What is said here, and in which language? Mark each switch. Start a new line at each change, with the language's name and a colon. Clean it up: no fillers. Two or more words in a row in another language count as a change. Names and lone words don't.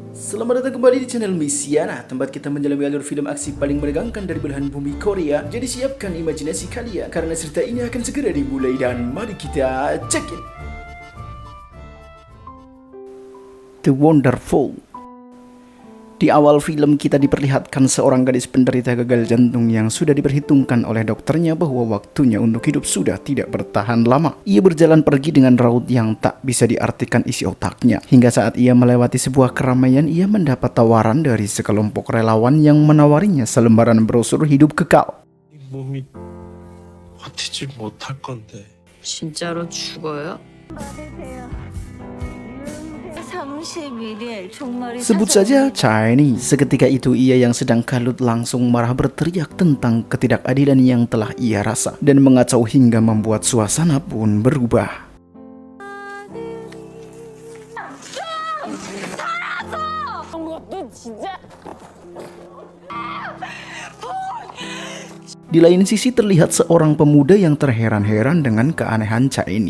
Indonesian: Selamat datang kembali di channel Misiana, tempat kita menyelami alur film aksi paling menegangkan dari belahan bumi Korea. Jadi siapkan imajinasi kalian, karena cerita ini akan segera dimulai dan mari kita
English: check it.
Indonesian: The Wonderful. Di awal film kita diperlihatkan seorang gadis penderita gagal jantung yang sudah diperhitungkan oleh dokternya bahwa waktunya untuk hidup sudah tidak bertahan lama. Ia berjalan pergi dengan raut yang tak bisa diartikan isi otaknya. Hingga saat ia melewati sebuah keramaian, ia mendapat tawaran dari sekelompok relawan yang menawarinya selembaran brosur hidup kekal.
Korean: 몸이 버티지 못할 건데. 진짜로 죽어요?
Indonesian: Sebut saja Chinese. Seketika itu ia yang sedang kalut langsung marah berteriak tentang ketidakadilan yang telah ia rasa dan mengacau hingga membuat suasana pun berubah. Di lain sisi terlihat seorang pemuda yang terheran-heran dengan keanehan Cha ini.